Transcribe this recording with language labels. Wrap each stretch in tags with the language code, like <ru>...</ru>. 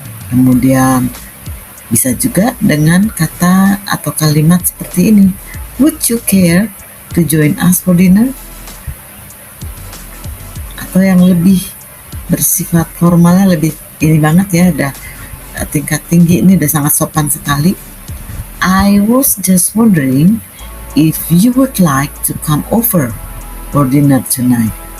<id>Kemudian bisa juga dengan kata atau kalimat seperti ini.</id> <en>Would you care to join us for dinner?</en> <id>Atau yang lebih bersifat formalnya, lebih ini banget ya, udah tingkat tinggi, ini udah sangat sopan sekali.</id> <en>I was just wondering if you would like to come over for dinner tonight.</en>